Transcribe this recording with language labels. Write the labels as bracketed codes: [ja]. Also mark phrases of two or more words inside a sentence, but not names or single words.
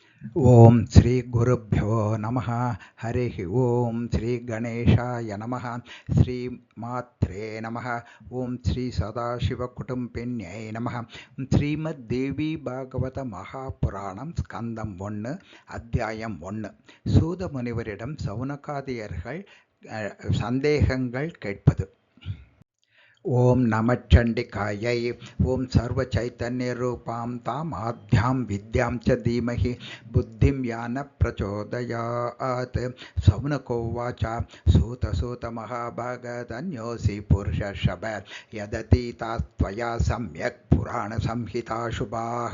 [sa] ओम श्री गुरुभ्यो नमः। हरि ओम श्री गणेशाय नमः। श्री मात्रे नमः। ओम श्री सदाशिवकुटुम्बिन्यै नमः। [ta] श्रीमद्देवी भागवत महापुराणம் ஸ்கந்தம் 1 அத்தியாயம் 1. சூத முனிவரிடம் சௌனகாதியர்கள் சந்தேகங்கள் கேட்பது. [sa] ओम नमश्चंडिकायै। ओम सर्वचैतन्यरूपां ताम् आद्यां विद्यां च धीमहि बुद्धिं यान प्रचोदयात्। सौनकोवाच सूत महाभागधन्योऽसि पुरुषर्षभ यदतीतास्त्वया सम्यक् पुराणसंहिता शुभाः।